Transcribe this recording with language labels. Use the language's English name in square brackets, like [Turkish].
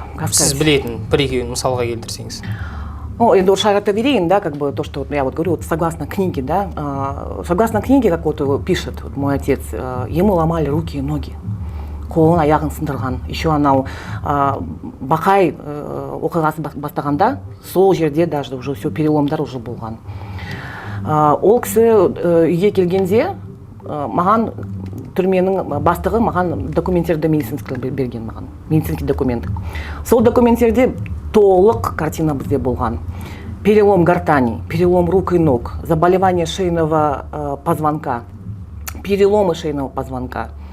[Kazakh] сіз білетін бір-екеуін мысалға келтірсеңіз. [Russian] Енді шарата верейн, да, то, что я говорю, согласно книге, да, согласно книге, как пишет мой отец, ему ломали руки и ноги, [Kazakh] қолын аяғын сындырған. Еще анау Бақай оқиғасы бастағанда, сол жерде [Russian] даже уже все [Kazakh] переломдар уже болған. Ол кісі үйге келгенде маған түрменің бастығы маған документтерді медицинский берген маған, медицинский документ. Сол документтерде толық картина бізде болған. [Russian] Перелом гортани, перелом рук и ног, заболевание шейного позвонка, переломы шейного позвонка.